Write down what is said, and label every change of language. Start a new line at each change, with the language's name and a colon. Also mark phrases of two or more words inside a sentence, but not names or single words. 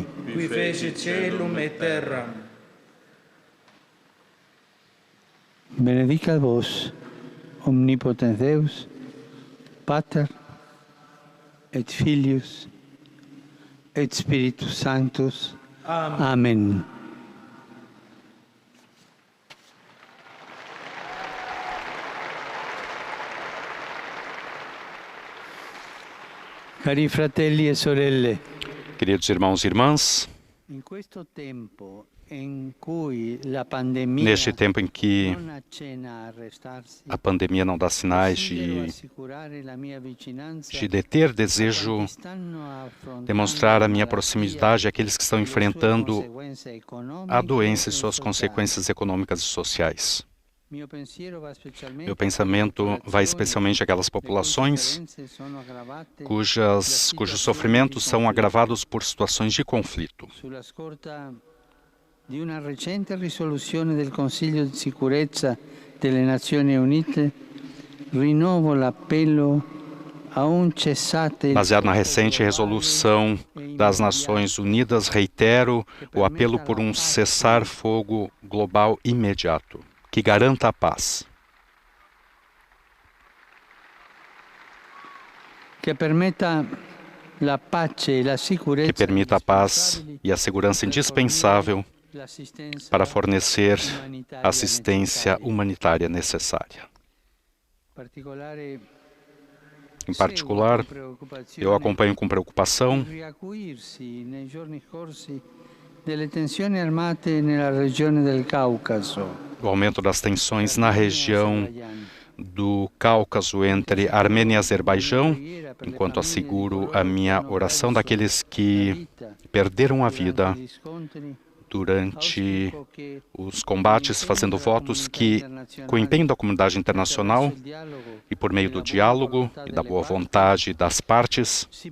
Latin: Qui fece caelum et terram. Benedicat vos, omnipotens Deus, Pater, et Filius, et Spiritus Sanctus. Amen. Amen.
Italian: Cari fratelli e sorelle,
Portuguese: Queridos irmãos e irmãs,
Italian: in questo tempo in cui la pandemia
Portuguese: neste tempo em que
Italian: non accenna a arrestarsi,
Portuguese: a pandemia não dá sinais
Italian: desidero
Portuguese: de
Italian: assicurare la mia vicinanza
Portuguese: deter, desejo
Italian: a quanti stanno affrontando
Portuguese: demonstrar a minha
Italian: la
Portuguese: proximidade àqueles que estão
Italian: e le sue
Portuguese: enfrentando
Italian: conseguenze economiche
Portuguese: a doença e suas
Italian: sociali.
Portuguese: consequências econômicas e sociais.
Italian: Meu pensiero va specialmente
Portuguese: Meu pensamento vai especialmente àquelas
Italian: le
Portuguese: populações
Italian: cui sofferenze sono aggravate
Portuguese: cujos sofrimentos são agravados por situações de conflito.
Italian: sulla scorta di una recente risoluzione del Consiglio di sicurezza delle Nazioni Unite, rinnovo l'appello a un cessate il
Portuguese: Baseado na
Italian: fuoco
Portuguese: recente
Italian: globale
Portuguese: resolução
Italian: e
Portuguese: das
Italian: immediato
Portuguese: Nações Unidas, reitero o apelo por um cessar-fogo global imediato, que garanta a paz,
Italian: che permetta la pace e la sicurezza
Portuguese: que permita a paz e a segurança indispensável
Italian: l'assistenza
Portuguese: para fornecer
Italian: umanitaria
Portuguese: assistência
Italian: necessaria.
Portuguese: humanitária necessária.
Italian: Particolare
Portuguese: Em particular, eu acompanho com preocupação
Italian: il riacuirsi nei giorni scorsi delle tensioni armate nella regione del Caucaso.
Portuguese: o aumento das tensões na região do Cáucaso entre Armênia e Azerbaijão, enquanto asseguro a minha oração daqueles que perderam a vida durante os combates, fazendo votos que, com o empenho da comunidade internacional e por meio do diálogo e da boa vontade das partes,